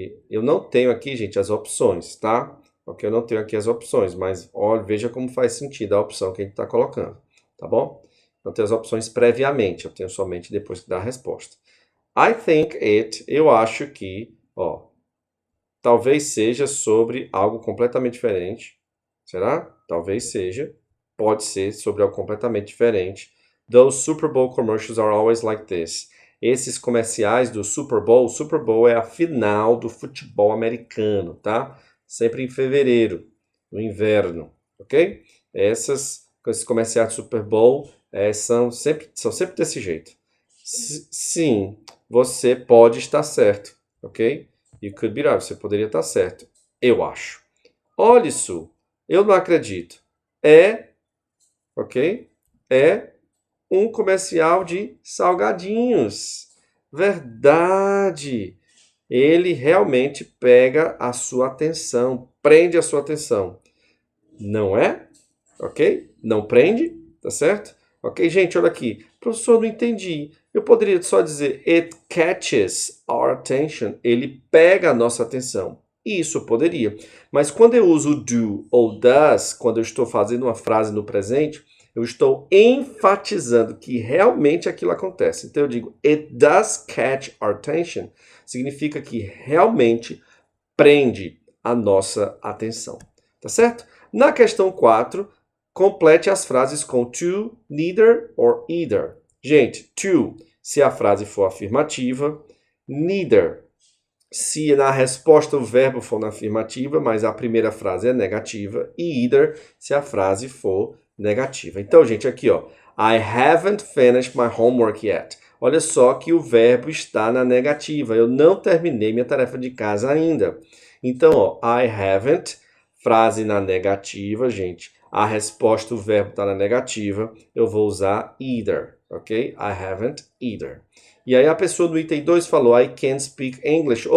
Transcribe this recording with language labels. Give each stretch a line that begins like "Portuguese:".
Portuguese: Eu não tenho aqui, gente, as opções, tá? Ok, eu não tenho aqui as opções, mas olha, veja como faz sentido a opção que a gente está colocando, tá bom? Não tenho as opções previamente, eu tenho somente depois que dar a resposta.
English: I think it,
Portuguese: eu acho que, ó, talvez seja sobre algo completamente diferente. Será? Talvez seja. Pode ser sobre algo completamente diferente.
English: Those Super Bowl commercials are always like this.
Portuguese: Esses comerciais do Super Bowl, Super Bowl é a final do futebol americano, tá? Sempre em fevereiro, no inverno, ok? Esses comerciais do Super Bowl são sempre desse jeito. Sim, você pode estar certo, ok?
English: You could be right,
Portuguese: você poderia estar certo. Eu acho. Olha isso, eu não acredito. Ok? É um comercial de salgadinhos. Verdade. Ele realmente pega a sua atenção, prende a sua atenção. Não é? Ok? Não prende? Tá certo? Ok, gente, olha aqui. Professor, não entendi. Eu poderia só dizer
English: it catches our attention.
Portuguese: Ele pega a nossa atenção. Isso poderia. Mas quando eu uso do ou does, quando eu estou fazendo uma frase no presente, eu estou enfatizando que realmente aquilo acontece. Então eu digo
English: it does catch our attention.
Portuguese: Significa que realmente prende a nossa atenção. Tá certo? Na questão 4, complete as frases com to, neither or either. Gente, to, se a frase for afirmativa. Neither, se na resposta o verbo for na afirmativa, mas a primeira frase é negativa. E either, se a frase for negativa. Então, gente, aqui, ó.
English: I haven't finished my homework yet.
Portuguese: Olha só que o verbo está na negativa. Eu não terminei minha tarefa de casa ainda. Então, ó,
English: I haven't,
Portuguese: frase na negativa, gente. A resposta, o verbo está na negativa. Eu vou usar either, ok?
English: I haven't either.
Portuguese: E aí a pessoa no item 2 falou,
English: I can't speak English.